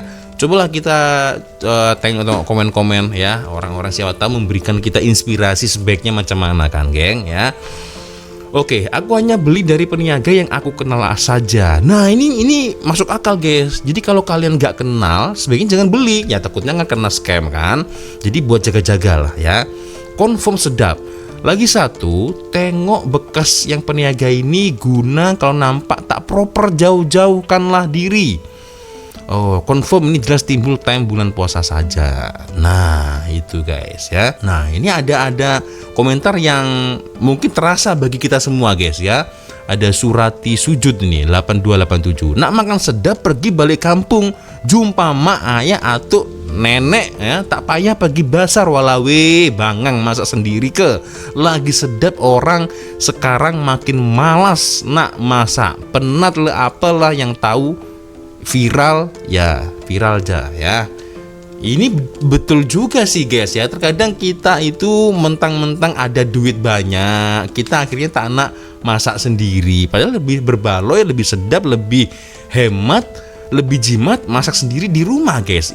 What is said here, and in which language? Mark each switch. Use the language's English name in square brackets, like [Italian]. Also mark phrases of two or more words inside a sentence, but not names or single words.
[Indonesian] Cobalah kita tengok komen-komen ya, orang-orang siapa tahu memberikan kita inspirasi sebaiknya [Malay] macam mana [Indonesian] kan geng ya. [Malay] Oke, aku hanya beli dari peniaga yang aku kenal saja. [Indonesian] Nah ini masuk akal guys. Jadi kalau kalian nggak kenal, sebaiknya jangan beli ya, takutnya nggak kena scam kan. Jadi buat jaga-jaga lah ya. [Malay] Confirm sedap. Lagi satu, tengok bekas yang peniaga ini guna, kalau nampak tak proper jauh-jauhkanlah diri. Oh, confirm ini jelas timbul time bulan puasa saja. [Indonesian] Nah, itu guys ya. Nah, ini ada komentar yang mungkin terasa bagi kita semua guys ya. Ada Surati Sujud ini 8287. [Malay] Nak makan sedap pergi balik kampung, jumpa mak ayah atau nenek ya, tak payah pergi pasar walawe bangang masak sendiri ke. Lagi sedap orang sekarang makin malas nak masak, penat le apalah yang tahu viral ya, viral aja ya. [Indonesian] Ini betul juga sih guys ya. Terkadang kita itu mentang-mentang ada duit banyak, kita akhirnya [Malay] tak nak [Indonesian] masak sendiri, padahal lebih berbaloi, lebih sedap, lebih hemat, lebih jimat masak sendiri di rumah guys.